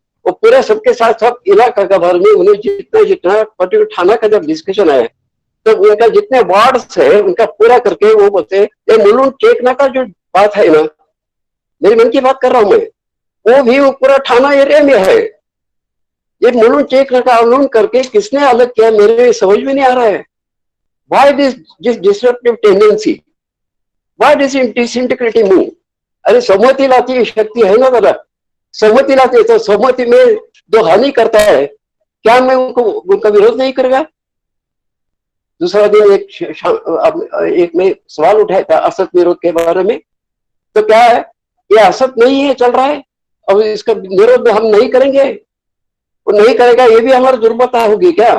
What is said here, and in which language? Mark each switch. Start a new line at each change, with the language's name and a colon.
Hindi: वो पूरे सबके साथ सब इलाका का बारे में उन्हें जितना जितना पर्टिकुलर थाना का जब डिस्कशन आया तो उनका जितने वार्ड्स है उनका पूरा करके वो बोलते ये मुलुंड चेकना का जो बात है ना, मेरी मन की बात कर रहा हूं मैं, वो भी वो पूरा थाना एरिया में है। ये मुलुंड चेकना का आंदोलन करके किसने अलग किया मेरे समझ में नहीं आ रहा है।
English: Why this disruptive tendency? Why this disintegrating move?
Hindi: अरे सहमति लाती शक्ति है ना दादा, सहमति लाती है तो सहमति में जो हानि करता है क्या मैं उनका विरोध नहीं करेगा? दूसरा दिन एक में सवाल उठाया था असत विरोध के बारे में, तो क्या है ये असत नहीं है चल रहा है, अब इसका विरोध हम नहीं करेंगे, वो नहीं करेगा ये भी हमारी दुर्बलता होगी क्या?